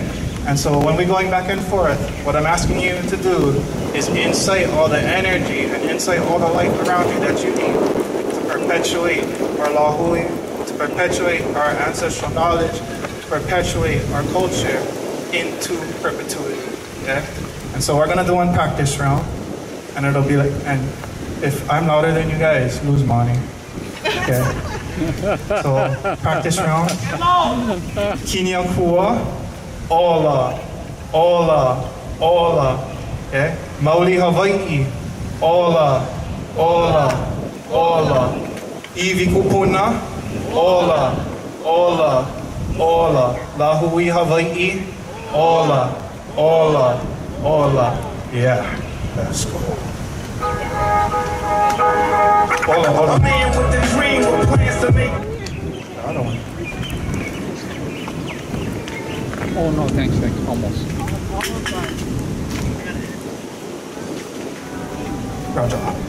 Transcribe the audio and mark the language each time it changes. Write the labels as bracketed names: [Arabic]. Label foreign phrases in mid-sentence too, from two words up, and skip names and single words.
[English] And so when we're going back and forth, what I'm asking you to do is incite all the energy and incite all the life around you that you need to perpetuate our lahui, to perpetuate our ancestral knowledge, to perpetuate our culture into perpetuity, okay? And so we're gonna do one practice round, and it'll be like, and if I'm louder than you guys, lose money. Okay. So practice round. [Hawaiian] Kinia kua, ola, ola, ola. Okay. Mauli Hawaii, ola, ola, ola. Ivi kupuna, ola, ola, ola. Lahui Hawaii, ola, ola, ola. [English] Yeah, that's cool. Hold on. A man with a dream with plans to make. I don't want. Oh no, thanks, almost. Roger.